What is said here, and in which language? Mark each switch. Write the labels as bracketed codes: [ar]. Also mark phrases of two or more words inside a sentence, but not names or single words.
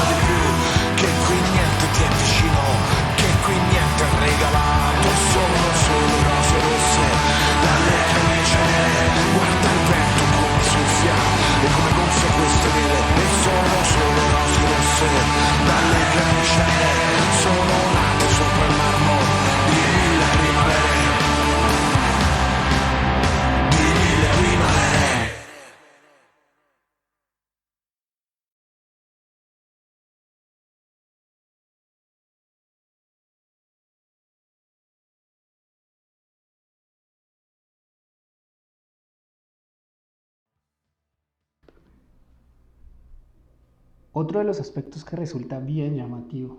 [it] di più, che qui niente ti è vicino, che qui niente è regalato, sono solo rose rosse dalle camicie nere, guarda il vento come soffia e come gonfia queste vele e sono solo rose rosse dalle camicie nere, sono nate sopra il marmo di mille primavere, di mille primavere. [es] Otro de los aspectos que resulta bien llamativo